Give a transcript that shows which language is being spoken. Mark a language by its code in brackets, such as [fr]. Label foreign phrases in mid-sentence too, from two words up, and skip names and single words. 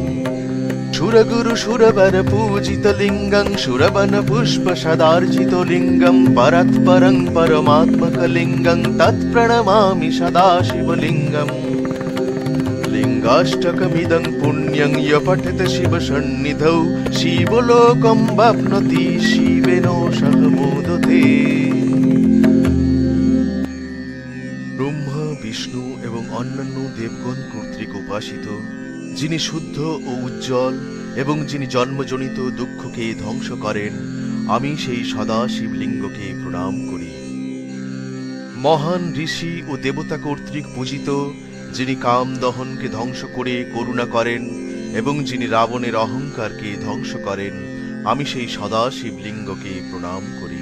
[sa] सुरगुरुसुरवरपूजितलिङ्गं सुरवनपुष्पसदार्चितलिङ्गं परात्परं परमात्मकलिङ्गं तत्प्रणमामि सदा शिवलिङ्गम् लिङ्गाष्टकमिदं पुण्यं य पठेत शिवसन्निधौ शिवलोकं वाप्नोति शिवेन सह मोदते। [bn] ब्रह्मा विष्णु এবং অন্যান্য দেবগণ কর্তৃক উপাসিত, যিনি শুদ্ধ ও উজ্জ্বল এবং যিনি জন্মজনিত দুঃখকে ধ্বংস করেন, আমি সেই সদা শিবলিঙ্গকে প্রণাম করি। মহান ঋষি ও দেবতা কর্তৃক পূজিত, যিনি কাম দহনকে ধ্বংস করে করুণা করেন এবং যিনি রাবণের অহংকারকে ধ্বংস করেন, আমি সেই সদা শিবলিঙ্গকে প্রণাম করি।